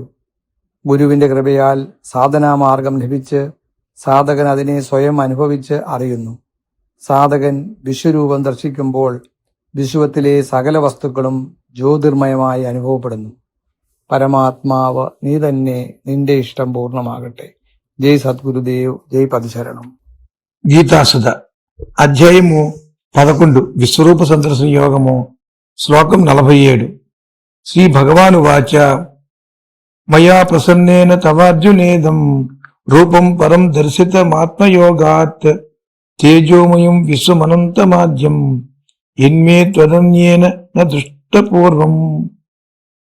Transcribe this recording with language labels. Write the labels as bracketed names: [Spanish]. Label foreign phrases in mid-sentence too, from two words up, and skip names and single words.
[Malayalam] ഗുരുവിന്റെ കൃപയാൽ സാധനാമാർഗം ലഭിച്ച് സാധകൻ അതിനെ സ്വയം അനുഭവിച്ച് അറിയുന്നു. സാധകൻ വിശ്വരൂപം ദർശിക്കുമ്പോൾ വിശ്വത്തിലെ സകല വസ്തുക്കളും ജ്യോതിർമയമായി അനുഭവപ്പെടുന്നു. പരമാത്മാവ് നീ തന്നെ, നിന്റെ ഇഷ്ടം പൂർണ്ണമാകട്ടെ. [Telugu] జై సద్గురుదేవ్, జై పదశరణం. గీతాసుధ అధ్యాయము 11 విశ్వరూప సందర్శన యోగము. శ్లోకం 47. [Sanskrit] श्री भगवानु वाच मया प्रसन्नेन तवार्जुनेदं रूपं परं दर्शितमात्मयोगात् तेजोमयं विश्वमनन्तमाद्यं यन्मे त्वदन्येन न दृष्टपूर्वम्.